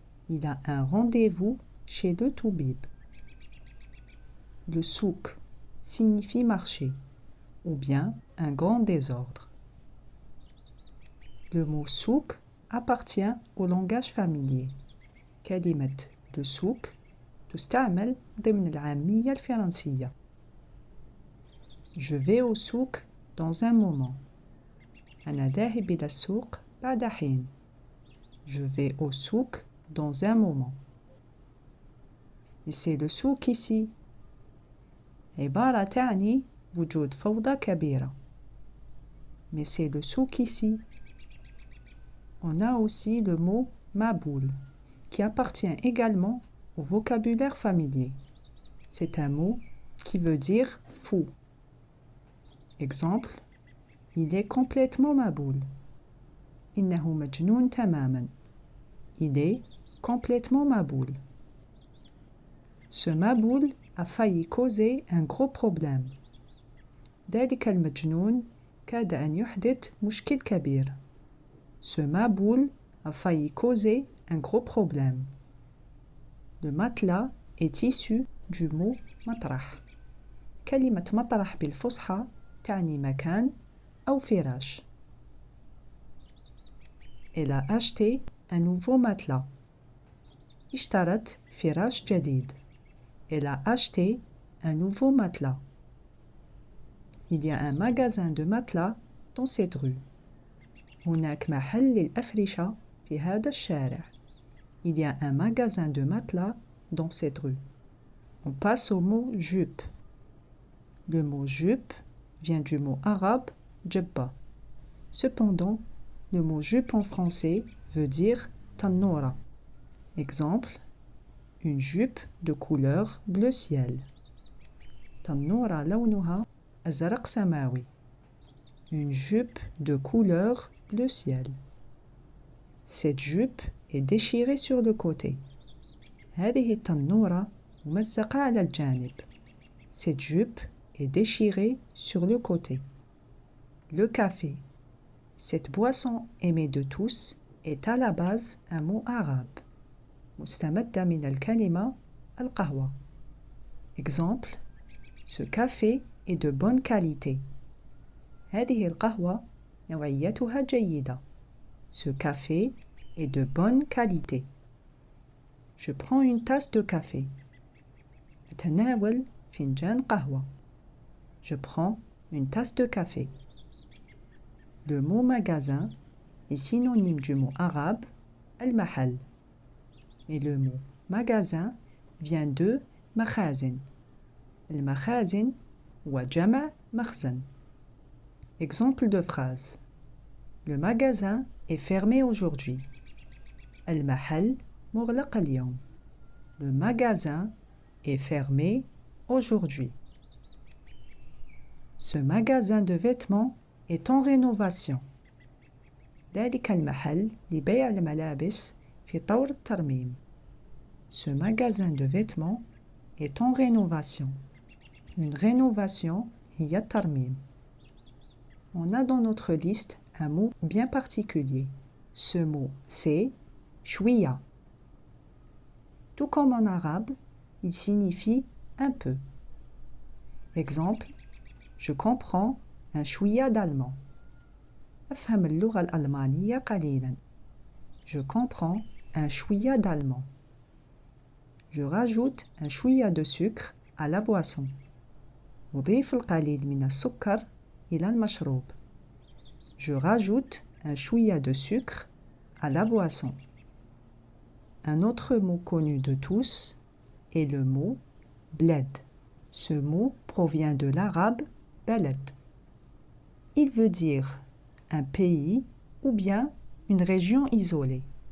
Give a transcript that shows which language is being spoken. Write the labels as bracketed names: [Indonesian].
[French] Il a un rendez-vous chez le toubib. Le souk signifie marché ou bien un grand désordre. Le mot souk appartient au langage familier. [Arabic] كلمة de souk تستعمل ضمن العامية الفرنسية. [French] Je vais au souk dans un moment. [Arabic] أنا ذاهب إلى السوق بعد حين. [French] Je vais au souk dans un moment. Et c'est le souk ici. [Arabic] عبارة تعني وجود فوضى كبيرة. [French] Mais c'est le souk ici. On a aussi le mot maboul qui appartient également au vocabulaire familier. C'est un mot qui veut dire fou. Exemple, il est complètement maboul. [Arabic] إنه مجنون تماما. [French] Il est complètement maboul. Ce maboul a failli causer un gros problème. [Arabic] ذلك المجنون كاد أن يحدث مشكل كبير. [French] Ce maboul a failli causer un gros problème. Le matelas est issu du mot مطرح. [Arabic] كلمة مطرح بالفصحى تعني مكان أو فراش. [French] Elle a acheté un nouveau matelas. [Arabic] اشترت فراش جديد. [French] Elle a acheté un nouveau matelas. Il y a un magasin de matelas dans cette rue. [Arabic] هناك محل للأفرشة في هذا الشارع. [French] Il y a un magasin de matelas dans cette rue. On passe au mot jupe. Le mot jupe vient du mot arabe jabba. Cependant, le mot jupe en français veut dire tannoura. Exemple, une jupe de couleur bleu ciel. [Arabic] tannoura لونها أزرق سماوي. [French] Une jupe de couleur bleu ciel. Cette jupe est déchirée sur le côté. [Arabic] هذه التنورة ممزقة على الجانب. [French] Cette jupe est déchirée sur le côté. Le café. Cette boisson aimée de tous est à la base un mot arabe. [Arabic] مستمدة من الكلمة القهوة. [French] Exemple, ce café est de bonne qualité. [Arabic] هذه القهوة نوعيتها جيدة. [French] Ce café est de bonne qualité. Je prends une tasse de café. [Arabic] أتناول فنجان قهوة. [French] Je prends une tasse de café. Le mot magasin est synonyme du mot arabe al-mahal. Et le mot magasin vient de makhazin. Al-makhazin ou jama' makhzan. Exemple de phrase. Le magasin est fermé aujourd'hui. [Arabic] Al-mahal مغلق اليوم. [French] Le magasin est fermé aujourd'hui. Ce magasin de vêtements est en rénovation. [Arabic] ذلك المحل لبيع الملابس في طور الترميم. [French] Ce magasin de vêtements est en rénovation. Une rénovation [Arabic] هي الترميم. [French] On a dans notre liste un mot bien particulier. Ce mot c'est شوية. Tout comme en arabe, il signifie un peu. Exemple, je comprends un شوية d'allemand. [Arabic] أفهم اللغة الألمانية قليلا. [French] Je comprends un شوية d'allemand. Je rajoute un شوية de sucre à la boisson. [Arabic] أضيف القليل من السكر إلى المشروب. [French] Je rajoute un شوية de sucre à la boisson. Un autre mot connu de tous est le mot bled. Ce mot provient de l'arabe [Arabic] بلد. [French] Il veut dire un pays ou bien une région isolée.